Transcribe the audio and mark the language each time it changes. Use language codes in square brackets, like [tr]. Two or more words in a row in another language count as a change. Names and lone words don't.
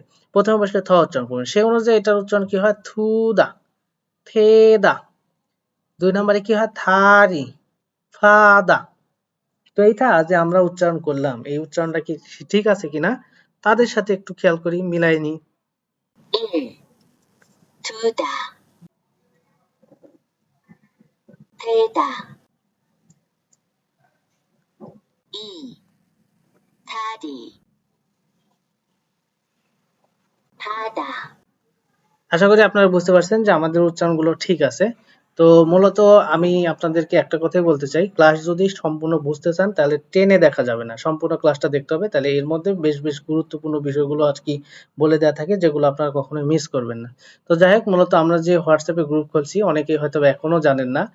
[bn] প্রথমে বসলে থ উচ্চারণ করবেন, সেই অনুযায়ী এটার উচ্চারণ কি হয়, থু দা, থে দা। দুই নম্বরে কি হয়, থারি, ফা দা। তো এইটা যে আমরা উচ্চারণ করলাম, এই উচ্চারণটা কি ঠিক আছে কিনা তাদের সাথে একটু খেয়াল করি, মিলাই নি। [ko] 1. 두다, 테다. 2. 타디, 타다. [bn] আশা করি আপনারা বুঝতে পারছেন যে আমাদের উচ্চারণগুলো ঠিক আছে। তো মূলত আমি আপনাদেরকে একটা কথাই বলতে চাই, ক্লাস যদি সম্পূর্ণ বুঝতে চান তাহলে টেনে দেখা যাবে না। সম্পূর্ণ ক্লাসটা দেখতে হবে। তাহলে এর মধ্যে বেশ গুরুত্বপূর্ণ বিষয়গুলো আজকে বলে দেয়া থাকে যেগুলো আপনারা কখনোই মিস করবেন না। তো যাই হোক, মূলত আমরা যে WhatsApp এ গ্রুপ খুলছি অনেকেই হয়তোবা এখনো জানেন না।